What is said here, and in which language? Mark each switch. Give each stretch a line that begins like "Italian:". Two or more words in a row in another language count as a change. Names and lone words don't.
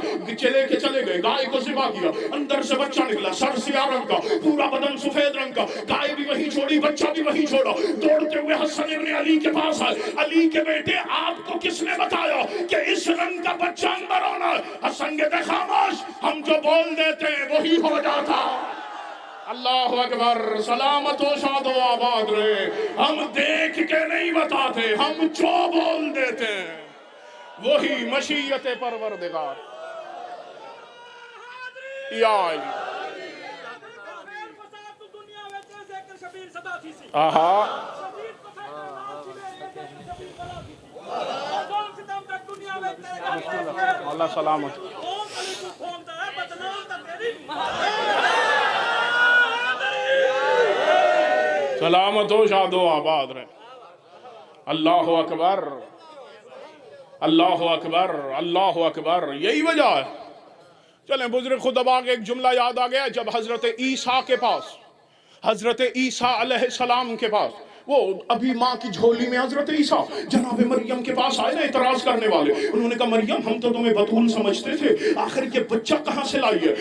Urdu: چلے گئے, گائے کو ذبح کیا, اندر سے بچہ نکلا, سر سیاہ رنگ کا, پورا بدن سفید رنگ کا. گائے بھی وہیں چھوڑی, بچہ بھی وہیں چھوڑا. دوڑتے ہوئے حسن ابن علی کے پاس آئے, علی کے بیٹے آپ کو کس نے بتایا کہ اس رنگ کا بچہ اندر ہونا ہے؟ حسن کہتے خاموش, ہم جو بول دیتے ہیں وہی ہو جاتا. اللہ اکبر، سلامت و شاد و آباد رہے۔ ہم دیکھ کے نہیں بتاتے، ہم جو بول دیتے ہیں وہی مشیت پروردگار۔ یا علی آہا اللہ سلامت۔ سلامت و شاد و آباد رہے۔ اللہ اکبر، اللہ اکبر، اللہ اکبر، یہی وجہ ہے۔ چلیں بزرگ خطبہ کے ایک جملہ یاد آ گیا، جب حضرت عیسیٰ کے پاس، حضرت عیسیٰ علیہ السلام کے پاس، وہ ابھی ماں کی جھولی میں حضرت عیسیٰ جناب مریم کے پاس آئے نا اعتراض کرنے والے، انہوں نے کہا مریم ہم تو تمہیں بتول سمجھتے تھے، آخر یہ بچہ کہاں سے لائی ہے؟